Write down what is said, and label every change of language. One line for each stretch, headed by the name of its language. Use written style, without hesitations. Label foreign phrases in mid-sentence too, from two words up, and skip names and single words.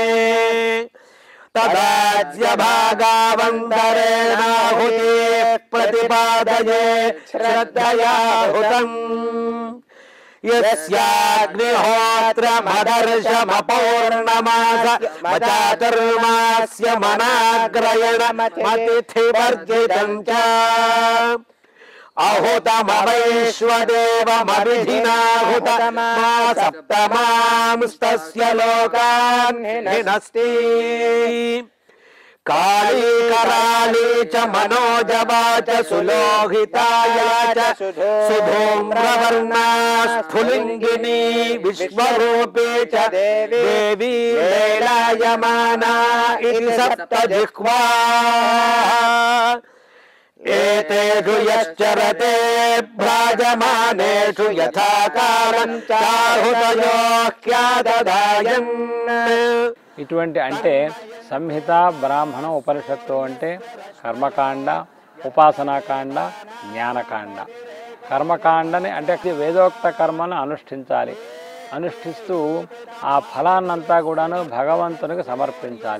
Sanskrit: తదాజ్య భాగావంతరేణాహుతిః ప్రతిపాదయే శ్రద్ధయాహుతం యస్యాగ్నిహోత్రమదర్శమపౌర్ణమాస చాతుర్మాస్య మనాగ్రయణమతిథివర్జితం చ అహుతమవైశ్వదేవమవిధినాహుతమా సప్తమాంస్తస్య లోకాన్ హినస్తి काली कराली च मनोजवाच सुलोहिताय च सुधूम्रवर्णा स्फुलिङ्गिनी विश्वरूपी च देवी लीलायमाना इति सप्तजिह्वा एतेषु यश्चरते भ्राजमानेषु यथा कालं चाहुतयोऽख्यादधायन्।
Telugu: ఇటువంటి అంటే సంహిత బ్రాహ్మణ ఉపనిషత్తు అంటే కర్మకాండ, ఉపాసనాకాండ, జ్ఞానకాండ. కర్మకాండని అంటే వేదోక్త కర్మను అనుష్ఠించాలి. అనుష్ఠిస్తూ ఆ ఫలాన్నంతా కూడాను భగవంతునికి సమర్పించాలి.